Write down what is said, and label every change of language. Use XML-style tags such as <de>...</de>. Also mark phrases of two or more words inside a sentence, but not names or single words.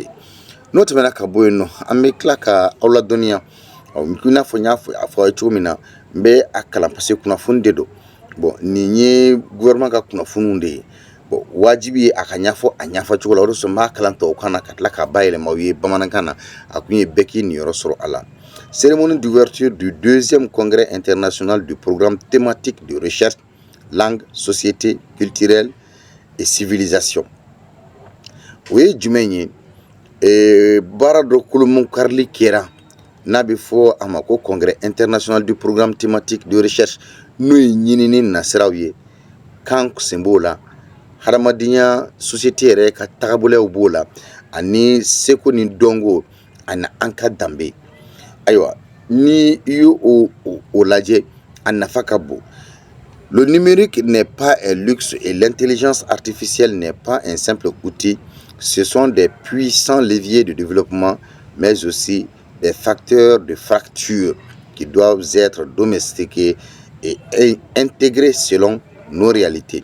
<bm>N'o tɛmɛna ka bɔ yen nɔ an bɛ tila ka aw ladɔnniya i n'a fɔ n y'a fɔ a ye cogo min na n bɛ a kalan</bm> <fr>parce que</fr> <bm>kunnafoni de don. Bon, nin ye gouvernement ka kunnafoniw de ye. Bon, wajibi ye a ka ɲɛfɔ a ɲɛfɔcogo la o de sɔrɔ n b'a kalan tubabukan na ka tila k'a bayɛlɛma aw ye bamanankan na a kun ye bɛɛ k'i niyɔrɔ sɔrɔ a la.</bm> <fr>Cérémonie d'ouverture du 2e congrès international du programme thématique de recherche, langue, société, culturelle et civilisation.</fr> <bm>O ye jumɛn ye? Baara dɔ kolomo karili kɛra n'a bɛ fɔ a ma ko</bm> <fr>congrès international du programme thématique de recherche</fr> <bm>n'o ye ɲinini nasiraw ye kan sen b'o la hadamadenya société yɛrɛ ka tagabolow b'o la ani seko ni dɔnko ani an ka danbe. Ayiwa, ni i ye o lajɛ a nafa ka bon.</bm> <fr>Le numérique n'est pas un luxe et l'intelligence artificielle n'est pas un simple outil. Ce sont des puissants leviers de développement, mais aussi des facteurs de fracture qui doivent être domestiqués et intégrés selon nos réalités.</fr>